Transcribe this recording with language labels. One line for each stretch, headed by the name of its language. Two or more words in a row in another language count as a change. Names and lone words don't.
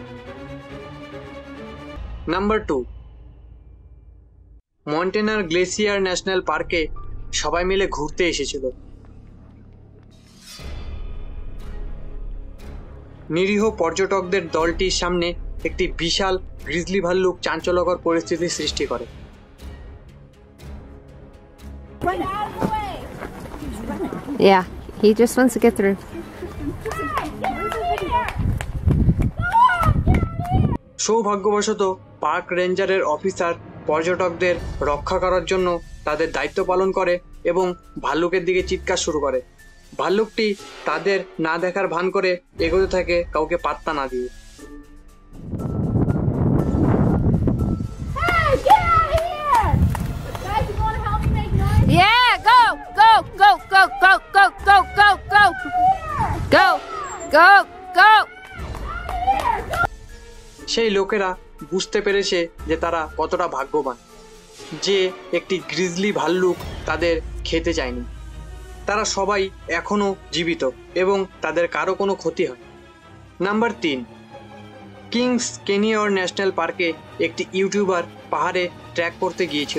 Bangla: নাম্বার 2, মন্টেনার গ্লেসিয়ার ন্যাশনাল পার্কে সবাই মিলে ঘুরতে এসেছিল। নিরীহ পর্যটকদের দলটির সামনে একটি বিশাল গ্রিজলি ভাল্লুক চাঞ্চল্যকর পরিস্থিতি সৃষ্টি করে।
English: Yeah, he just wants to get through.
Bangla: সৌভাগ্যবশত পার্ক রেঞ্জারের অফিসার পর্যটকদের রক্ষা করার জন্য তাদের দায়িত্ব পালন করে এবং ভাল্লুকের দিকে চিৎকার শুরু করে। ভাল্লুকটি তাদের না দেখার ভান করে এগোতে থাকে, কাউকে পাত্তা না দিয়ে।
English: Yeah, go, go, go, go, go, go, go, go, go, go, go, go.
Bangla: সেই লোকেরা বুঝতে পেরেছে যে তারা কতটা ভাগ্যবান যে একটি গ্রিজলি ভাল্লুক তাদের খেতে চায়নি। তারা সবাই এখনো জীবিত এবং তাদের কারো কোনো ক্ষতি হয়। নাম্বার 3, কিংস ক্যানিয়ন ন্যাশনাল পার্কে একটি ইউটিউবার পাহাড়ে ট্র্যাক করতে গিয়েছিল।